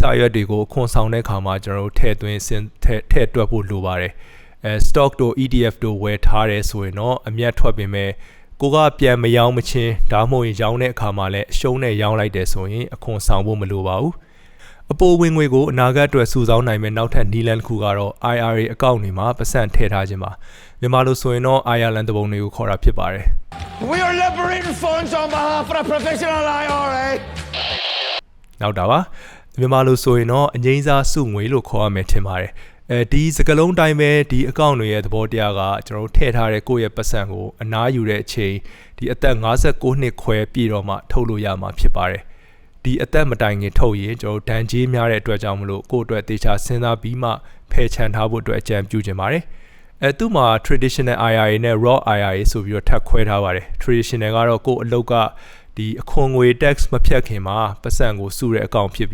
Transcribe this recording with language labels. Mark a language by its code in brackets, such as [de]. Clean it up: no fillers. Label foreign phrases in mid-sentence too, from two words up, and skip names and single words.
[my] စာရွက်တွေကိုအခွန်ဆောင်တဲ့အခါမှာကျွန်တော်တို့ထည့်သွင်းထည့်တွက်ဖို့လိုပါတယ်stock တို့ ETF တို့ဝယ်ထားတယ်ဆိုရင်တော့အမြတ်ထွက်ပေမဲ့ကိုကပြန်မရောင်းမချင်းဒါမှမဟုတ်ရောင်းတဲ့အခါမှာလည်းအရှုံးနဲ့ရောင်းလိုက်တယ်ဆိုရင်အခွန်ဆောင်ဖို့မလိုပါဘူးအပိုဝင်ငွေကိုအနာဂတ်အတွက်စုဆောင်းနိုင်မဲ့နောက်ထပ်နည်းလမ်းတစ်ခုကတော့ IRA အကောင့်တွေမှာပတ်စံထည့်ထားခြင်းပါမြန်မာလိုဆိုရင်တော့ Ireland တပုံတွေကိုခေါ်တာဖြစ်ပါတယ် [en] We are liberating funds on behalf of the professional IRA [my] နောက်တာပါမြန်မာလိုဆိုရင်တော့အငိမ့်စားစုငွေလို့ခေါ်ရမယ်ထင်ပါတယ်ဒီစကလုံးတိုင်းပဲဒီအကောင့်တွေရဲ့သဘောတရားကကျွန်တော် တို့ထည့်ထားတဲ့ကိုယ့်ရဲ့ပတ်စံကိုအနားယူတဲ့အချိန်ဒီအသက်59နှစ်ခွဲပြည့်တော့မှထုတ်လို့ရမှာဖြစ်ပါတယ်ဒီအသက်မတိုင်ခင်ထုတ်ရင်ကျွန်တော်တို့ဒဏ်ကြေးများတဲ့အတွက်ကြောင့်မလို့ကိုယ့်အတွက်တေချာစဉ်းစားပြီးမှဖယ်ချန်ထားဖို့အတွက်အကြံပြုချင်ပါတယ်သူ့မှာ [en] traditional IRA [my] နဲ့ [en] Roth IRA [my] ဆိုပြီးတော့ထပ်ခွဲထားပါတယ် traditional ကတော့ကိုယ့်အလုပ်ကဒီအခွန်ငွေ tax မဖြတ်ခင်မှာပတ်စံကိုစုတဲ့အကောင့်ဖြစ်